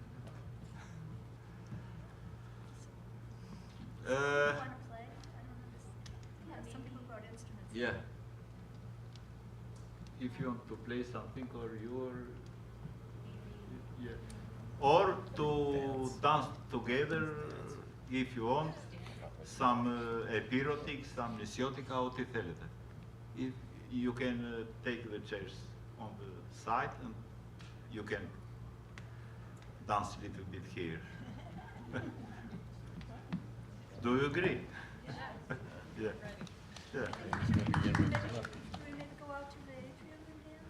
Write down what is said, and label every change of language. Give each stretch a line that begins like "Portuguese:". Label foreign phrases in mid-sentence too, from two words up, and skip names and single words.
English: Some people brought instruments. Yeah. If you want to play something, or yeah, or to dance together, if you want, some epirotic, some nisiotica,
Greek: ό,τι θέλετε.
English: If you can take the chairs on the side and you can dance a little bit here. Do you agree? Yeah. Yeah. Should we maybe go out to the atrium and dance?